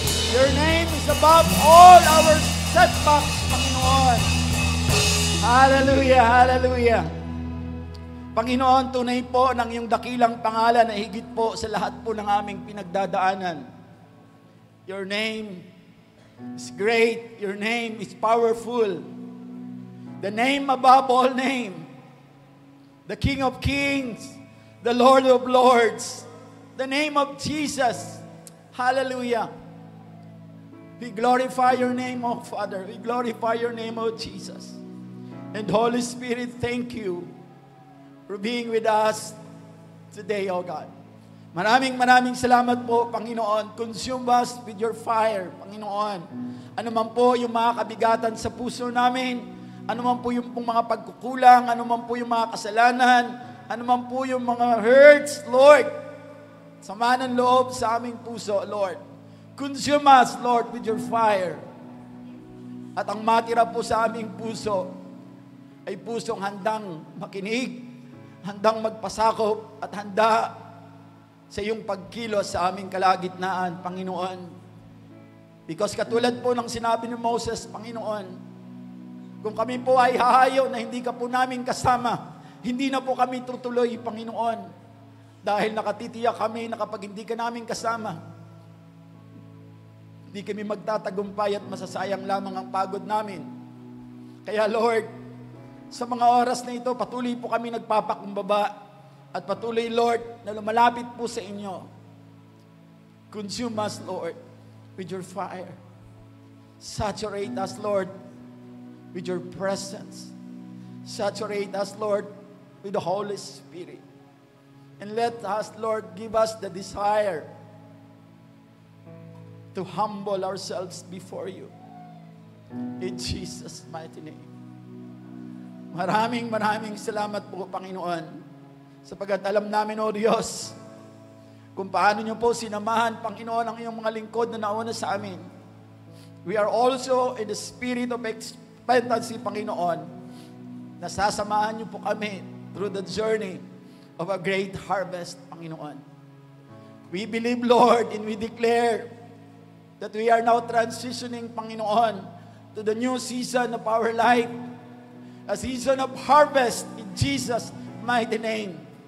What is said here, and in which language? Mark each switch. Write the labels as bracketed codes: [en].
[en] Your name is above all our setbacks, Panginoon. Hallelujah, hallelujah. [tl] Panginoon, tunay po ng iyong dakilang pangalan na higit po sa lahat po ng aming pinagdadaanan. [en] Your name is great. Your name is powerful. The name above all name. The King of Kings. The Lord of Lords. The name of Jesus. Hallelujah. We glorify your name, O Father. We glorify your name, O Jesus. And Holy Spirit, thank you for being with us today, O God. [tl] Maraming salamat po, [en] Panginoon. Consume us with your fire, Panginoon. [tl] Ano man po yung mga kabigatan sa puso namin, ano man po yung mga pagkukulang, ano man po yung mga kasalanan, ano man po yung mga hurts, Lord. Sama ng loob sa aming puso, Lord. [en] Consume us, Lord, with your fire. [tl] At ang matira po sa aming puso ay pusong handang makinig, handang magpasakop, at handa sa iyong pagkilos sa aming kalagitnaan, Panginoon. Because katulad po ng sinabi ni Moses, Panginoon, kung kami po ay hahayaw na hindi ka po namin kasama, hindi na po kami tutuloy, Panginoon. Dahil nakatitiyak kami na kapag hindi ka namin kasama, hindi kami magtatagumpay at masasayang lamang ang pagod namin. Kaya Lord, sa mga oras na ito, patuloy po kami nagpapakumbaba at patuloy, Lord, na lumalapit po sa inyo. [en] Consume us, Lord, with your fire. Saturate us, Lord, with your presence. Saturate us, Lord, with the Holy Spirit. And let us, Lord, give us the desire to humble ourselves before you. In Jesus' mighty name. [tl] Maraming salamat po, Panginoon, sapagkat alam namin, O Diyos, kung paano niyo po sinamahan, Panginoon, ang iyong mga lingkod na nauna sa amin. [en] We are also in the spirit of expectancy, Panginoon, [tl] na sasamahan niyo po kami [en] through the journey of a great harvest, Panginoon. We believe, Lord, and we declare that we are now transitioning, Panginoon, to the new season of our life, a season of harvest in Jesus' mighty name.